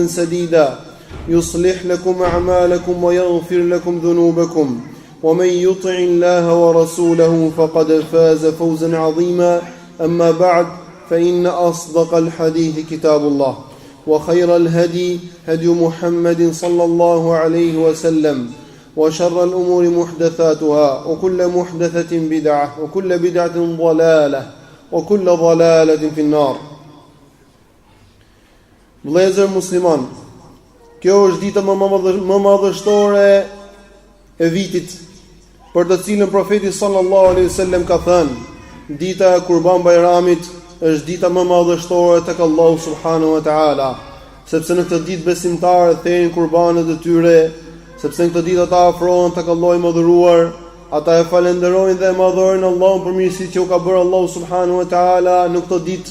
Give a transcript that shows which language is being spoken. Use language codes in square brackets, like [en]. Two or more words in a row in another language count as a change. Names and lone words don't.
[ar] سديدا يصلح لكم أعمالكم ويغفر لكم ذنوبكم ومن يطع الله ورسوله فقد فاز فوزا عظيما أما بعد فإن أصدق الحديث كتاب الله وخير الهدي هدي محمد صلى الله عليه وسلم وشر الأمور محدثاتها وكل محدثة بدعة وكل بدعة ضلالة وكل ضلالة في النار. [sq] Vëllezër musliman, kjo është dita më madhështore e vitit, për të cilën profeti [ar] صلى الله عليه وسلم [sq] ka thënë, dita e Kurban Bajramit është dita më madhështore tek Allahu [ar] سبحانه وتعالى, [sq] sepse në këtë ditë besimtarët thënë kurbanet e tyre, sepse në këtë ditë ata afrohen tek Allahu i madhëruar, ata e falenderojnë dhe e madhërojnë Allahun për mirësitë që u ka bërë Allahu [ar] سبحانه وتعالى [sq] në këtë ditë.